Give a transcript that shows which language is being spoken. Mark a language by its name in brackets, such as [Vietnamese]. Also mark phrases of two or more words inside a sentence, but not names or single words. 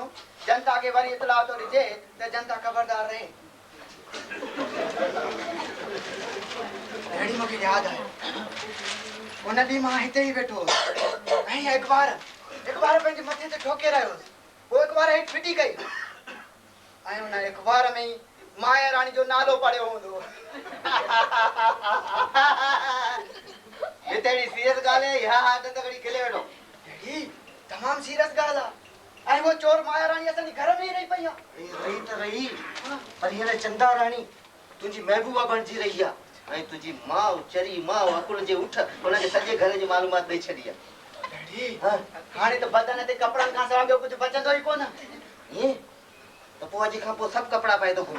[Sindhi] जनता खे वरी इतलाह थो ॾिजे त जनता ख़बरदार रहे। अहिड़ी मूंखे यादि आहे, उन ॾींहुं मां हिते ई वेठो हुउसि ऐं अख़बार पंहिंजे मथे ते ठोके रहियो हुउसि। पोइ अख़बार हेठि फिटी कई ऐं उन अख़बार में ई माया रानी जो नालो पढ़ियो हूंदो। हिते सीरियस ॻाल्हि आहे या आदत घड़ी खिले वेठो? ही तमामु सीरियस ॻाल्हि आहे। ऐं वो चोर माया रानी असांजे घर में ई रही पई आहे। रही त रही, पर हींअर चंदा रानी तुंहिंजी महबूबा बणिजी रही आहे ऐं तुंहिंजी माउ चरी माउ अकुल जे उठ हुनखे सॼे घर जी मालूमात ॾेई छॾी आहे। डैडी हाणे त बदन ते कपिड़नि खां सवाइ ॿियो कुझु बचंदो ई कोन। ईअं त पोइ अॼु खां पोइ सभु कपिड़ा पाए थो घुमे।